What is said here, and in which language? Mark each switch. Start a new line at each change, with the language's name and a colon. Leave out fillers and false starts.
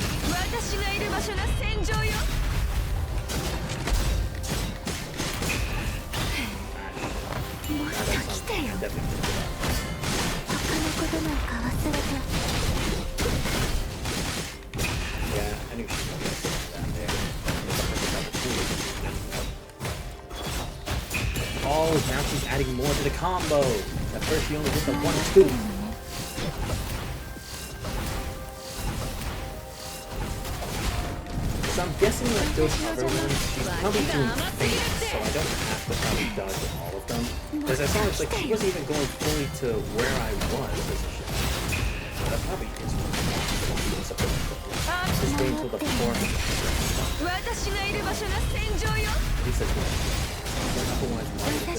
Japanese: 私がいる場所が戦場よもっと来てよ。
English: Definitely.
Japanese: 他のことなんか忘れて。
English: Yeah, I knew she was gonna get down there. Oh, now she's adding more to the combo. At first she only did the 1-2. So I'm guessing like those other ones, she's probably doing things, so I don't have to probably dodge all of them. Because I saw it's like she wasn't even going fully to where I was as a ship. But that probably is just wait until the 400.
Japanese: 私がいる場所が戦場よ
English: At least that's what otherwise, why would